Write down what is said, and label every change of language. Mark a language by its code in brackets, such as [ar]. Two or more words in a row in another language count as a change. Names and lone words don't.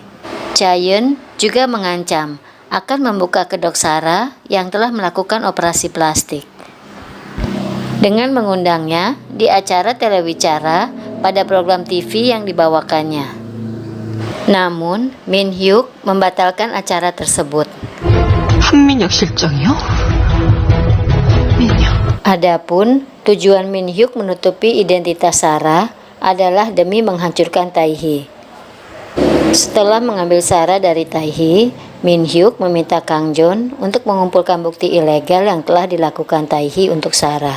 [id] Chae-yun juga mengancam akan membuka kedok Sarah yang telah melakukan operasi plastik dengan mengundangnya di acara telewicara pada program TV yang dibawakannya. Namun, Min Hyuk membatalkan acara tersebut. [ko] 한민혁 실장이요? 민혁. [id] Adapun tujuan Min Hyuk menutupi identitas Sarah adalah demi menghancurkan Tae-hee. Setelah mengambil Sarah dari Tae-hee, Min Hyuk meminta Kang Jun untuk mengumpulkan bukti ilegal yang telah dilakukan Tae-hee untuk Sarah.